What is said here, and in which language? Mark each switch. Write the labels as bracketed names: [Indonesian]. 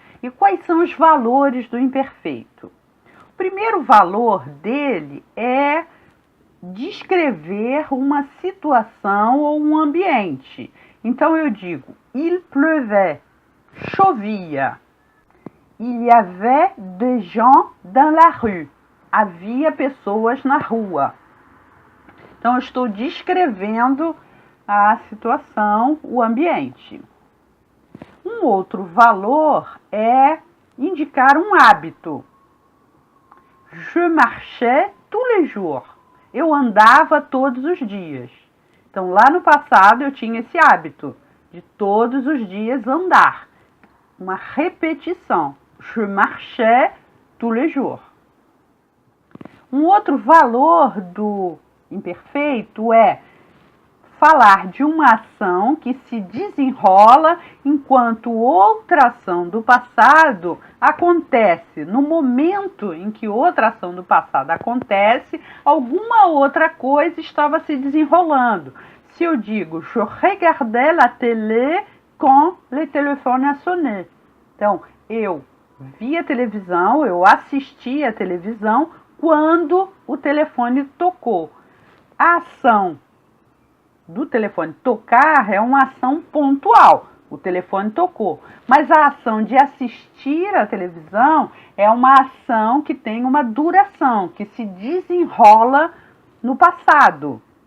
[Portuguese] E quais são os valores do imperfeito? O primeiro valor dele é descrever uma situação ou um ambiente. Então eu digo, [French] il pleuvait, [Portuguese] chovia. [French] Il y avait des gens dans la rue. [Portuguese] Havia pessoas na rua. Então eu estou descrevendo a situação, o ambiente. Um outro valor é indicar um hábito. [French] Je marchais tous les jours. [Portuguese] Eu andava todos os dias. Então, lá no passado, eu tinha esse hábito de todos os dias andar. Uma repetição. [French] Je marchais tous les jours. [Portuguese] Um outro valor do imperfeito é falar de uma ação que se desenrola enquanto outra ação do passado acontece. No momento em que outra ação do passado acontece, alguma outra coisa estava se desenrolando. Se eu digo, [French] je regardais la télé quand le téléphone a sonné. [Portuguese] Então, eu vi a televisão, eu assisti a televisão quando o telefone tocou. A ação do telefone tocar é uma ação pontual. O telefone tocou. Mas a ação de assistir a televisão é uma ação que tem uma duração, que se desenrola no passado.